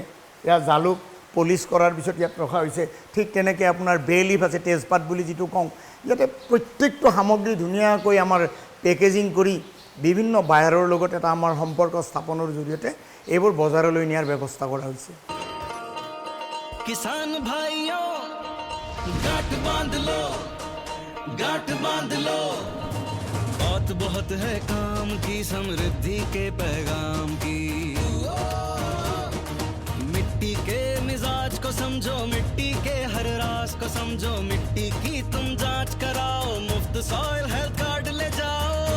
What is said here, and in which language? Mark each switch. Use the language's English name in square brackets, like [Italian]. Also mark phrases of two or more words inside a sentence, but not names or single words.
[Assamese] এয়া জালুক পলিচ কৰাৰ পিছত ইয়াত ৰখা হৈছে। ঠিক তেনেকৈ আপোনাৰ [English] bay leaf [Assamese] আছে, তেজপাত বুলি যিটো কওঁ, ইয়াতে প্ৰত্যেকটো সামগ্ৰী ধুনীয়াকৈ আমাৰ পেকেজিং কৰি বিভিন্ন বায়াৰৰ লগত এটা আমাৰ সম্পৰ্ক স্থাপনৰ জৰিয়তে এইবোৰ বজাৰলৈ নিয়াৰ ব্যৱস্থা কৰা হৈছে। [Hindi] किसान भाइयों गांठ बांध लो, गांठ बांध लो, बात बहुत है काम की, समृद्धि के पैगाम की। मिट्टी के मिजाज को समझो, मिट्टी के हर राज को समझो, मिट्टी की तुम जांच कराओ, मुफ्त सॉइल हेल्थ कार्ड ले जाओ।